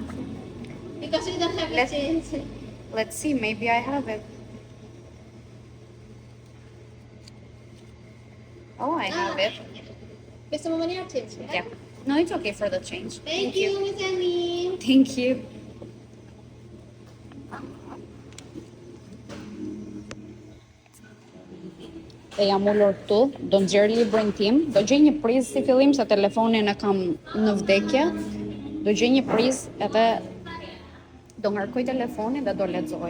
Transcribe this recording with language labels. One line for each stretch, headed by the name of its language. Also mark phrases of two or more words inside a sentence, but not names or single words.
English: Because we don't have Let's- a change. Let's see, maybe I have it. Oh, I have it. There's some money or change, right? Yeah. No, it's okay for the change. Thank you, Miss Annie. Thank you.
Albanian: E jam ullur këtu, do nxjerr librin tim, do gjej një prizë si fillim se telefonin e kam në vdekje. Do gjej një prizë edhe do ngarkoj telefonin dhe do lexoj.